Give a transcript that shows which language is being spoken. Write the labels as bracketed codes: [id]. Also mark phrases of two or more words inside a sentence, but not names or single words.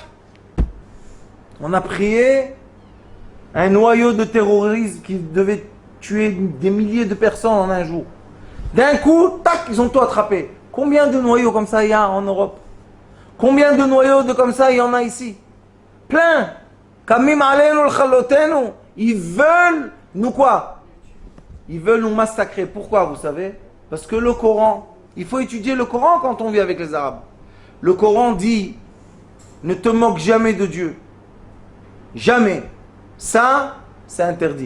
[fr] On a prié un noyau de terrorisme qui devait tuer des milliers de personnes en un jour. D'un coup, tac, ils ont tout attrapé. Combien de noyaux comme ça il y a en Europe? Combien de noyaux comme ça il y en a ici? Plein. [he] קמים עלינו לכלותנו. [fr] Ils veulent nous quoi? Ils veulent nous massacrer. Pourquoi, vous savez? Parce que le Coran, il faut étudier le Coran quand on vit avec les Arabes. le Coran dit, ne te moque jamais de Dieu. Jamais. Ça, c'est interdit.